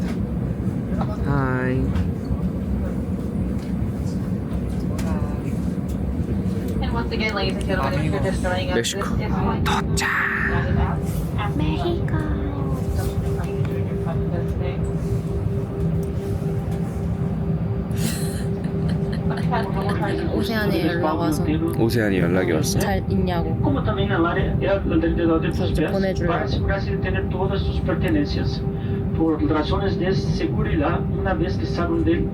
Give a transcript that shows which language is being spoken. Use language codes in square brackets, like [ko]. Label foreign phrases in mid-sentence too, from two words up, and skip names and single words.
[ko] 하이. 멕시코 도착. 오세안에 연락 와서 오세안이 연락이 왔어. 잘 있냐고. [es] como también al área alrededor de tus pies para asegurarse de tener todas sus pertenencias. Por razones de seguridad, una vez que salgan del